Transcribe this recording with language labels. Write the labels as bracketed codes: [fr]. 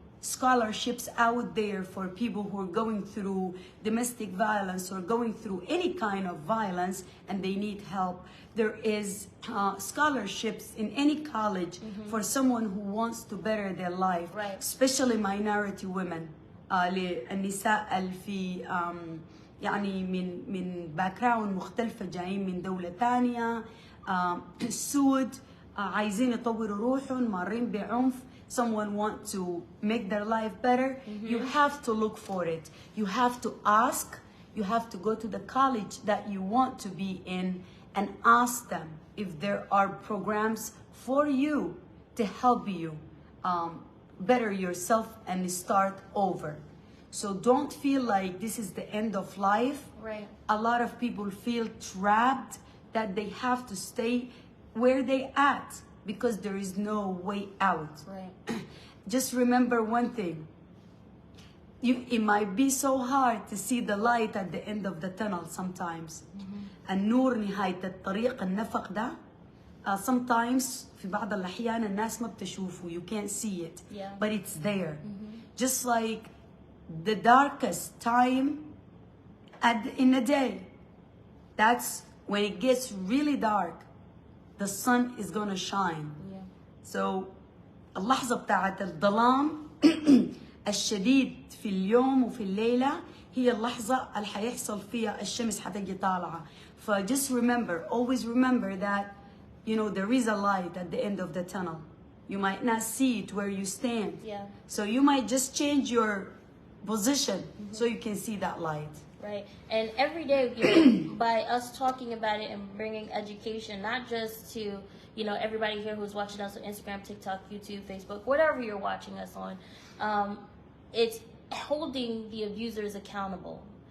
[en] scholarships out there for people who are going through domestic violence or going through any kind of violence and they need help. There is scholarships in any college for someone who wants to better their life, Right. especially minority women. [ar] للنساء اللي في يعني من باك جراوند مختلفة، جايين من دولة ثانية، السود، عايزين يطوروا روحهم، مارين بعنف. [en] Someone want to make their life better. You have to look for it. You have to ask. You have to go to the college that you want to be in and ask them if there are programs for you to help you better yourself and start over. So don't feel like this is the end of life. Right. A lot of people feel trapped that they have to stay where they at because there is no way out. Right. Just remember one thing. It might be so hard to see the light at the end of the tunnel sometimes. [ar] النور نهاية الطريق، النفق ده. Sometimes في بعض الأحيان الناس ما بتشوفه. [en] You can't see it. Yeah. But it's there. Just like the darkest time in the day. That's when it gets really dark. The sun is gonna shine. Yeah. [ar] So اللحظة بتاعت الظلام الشديد في اليوم وفي الليلة هي اللحظة اللي حيحصل فيها الشمس حتجي طالعة. [en] Just remember, always remember that, you know, there is a light at the end of the tunnel. You might not see it where you stand. Yeah. So you might just change your position so you can see that light. Right. And every day, you know, by us talking about it and bringing education, not just to, you know, everybody here who's watching us on Instagram, TikTok, YouTube, Facebook, whatever you're watching us on, it's holding the abusers accountable.